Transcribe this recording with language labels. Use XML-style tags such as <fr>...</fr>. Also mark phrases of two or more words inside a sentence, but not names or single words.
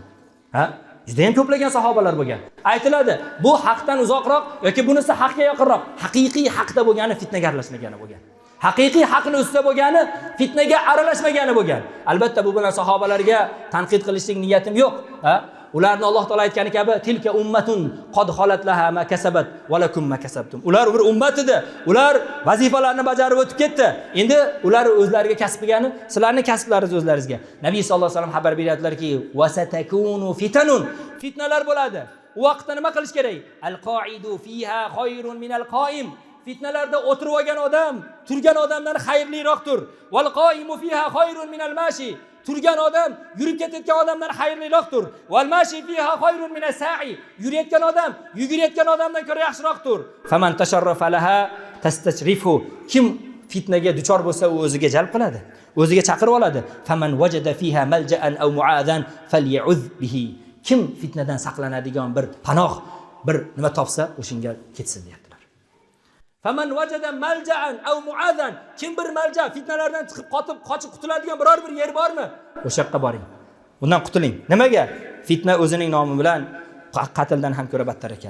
<uz>Juda ham ko'plagan sahobalar bo'lgan. Aytiladi, bu haqdan uzoqroq yoki bunisi haqqa yaqinroq, haqiqiy haqda bo'lgani fitnaga aralashmagani bo'lgan. Haqiqiy haqni ustida bo'lgani fitnaga aralashmagani bo'lgan. Albatta bu bilan sahobalarga tanqid qilishlik niyatim yo'q. Ularni Alloh taolo aytgani kabi</uz> <ar>تلك أمة قد خلت لها ما كسبت ولكم ما كسبتم.</ar> <uz>Ular bir ummat edi. Ular vazifalarni bajarib o'tib ketdi. Endi ular o'zlariga kasb qilgani, sizlarning kasblaringiz o'zlaringizga. Nabiy</uz> <ar>صلى الله عليه وسلم</ar> <uz>xabar beryaptilarki,</uz> <ar>وستكون فتن.</ar> <uz>Fitnalar bo'ladi. U vaqtda nima qilish kerak?</uz> <ar>القاعد فيها خير من القائم.</ar> <uz>Fitnalarda o'tirib olgan odam turgan odamdan xayrliroqdir.</uz> <ar>والقائم فيها خير من الماشي.</ar> <uz>Turgan odam yurib ketayotgan odamdan xayrliroqdir.</uz> <ar>والماشي فيها خير من الساعي.</ar> <uz>Yurayotgan odam yugurayotgan odamdan ko'ra yaxshiroqdir.</uz> <ar>فمن تشرف لها تستشرفه.</ar> <uz>Kim fitnaga duchor bo'lsa, u o'ziga jalb qiladi. O'ziga chaqirib oladi.</uz> <ar>فمن وجد فيها ملجأ أو معاذا فليعذ به.</ar> <uz>Kim fitnadan saqlanadigan bir panoh, bir nima topsa, o'shinga ketsin deyaptilar.</uz> <ar>فمن وجد ملجأ أو معاذا.</ar> <uz>Kim bir malja, fitnalardan chiqib qochib qutuladigan biror bir yer bormi? O'sha yoqqa boring. Bundan qutuling. Nimaga? Fitna o'zining nomi bilan qatldan ham ko'ra battar ekan.</uz>